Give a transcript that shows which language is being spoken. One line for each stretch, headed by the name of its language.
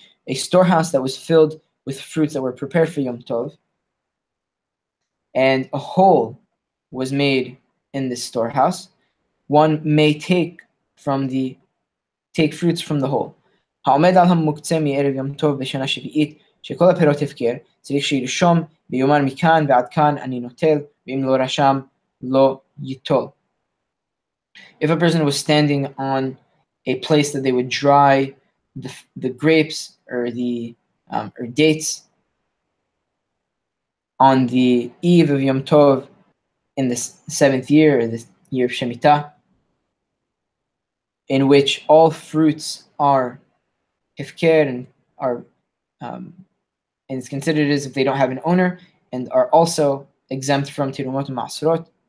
English: A storehouse that was filled with fruits that were prepared for Yom Tov, and a hole was made in this storehouse, one may take fruits from the hole.
Hebrew: העומד על המוקצה מערב יום טוב בשנה שביעית שכל הפירות הפקר, צריך שירשום ויאמר מכאן ועד כאן אני נוטל, ואם לא רשם לא ייטול.
English: If a person was standing on a place that they would dry the grapes or or dates on the eve of Yom Tov in the 7th year, or the year of Shevitat, in which all fruits are hefker and are and it's considered as if they don't have an owner and are also exempt from tirumot and ma'asrot.